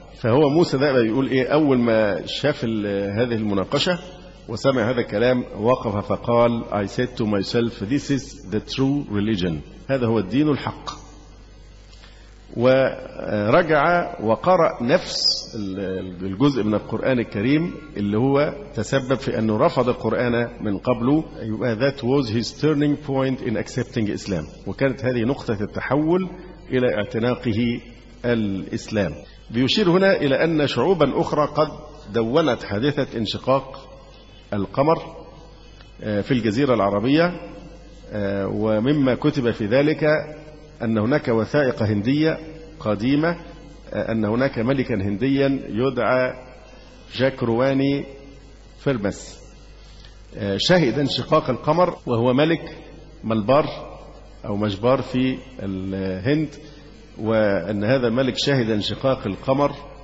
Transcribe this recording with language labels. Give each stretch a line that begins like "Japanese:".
Arabic: فهو موسى ده بيقول إيه، أول ما شاف هذه المناقشة وسمع هذا الكلام وقف فقال
English: I said to myself this is the true religion،
Arabic: هذا هو الدين الحق. ورجع وقرأ نفس الجزء من القرآن الكريم اللي هو تسبب في أنه رفض القرآن من قبله.
English: That was his turning point in accepting Islam،
Arabic: وكانت هذه نقطة التحول إلى اعتناقه الإسلام. بيشير هنا إلى أن شعوبا أخرى قد دونت حادثة انشقاق القمر في الجزيرة العربية، ومما كتب في ذلك أن هناك وثائق هندية قديمة أن هناك ملكا هنديا يدعى جاك رواني فيربس شهد انشقاق القمر، وهو ملك ملبار أو مجبار في الهند، وأن هذا الملك شهد انشقاق القمر.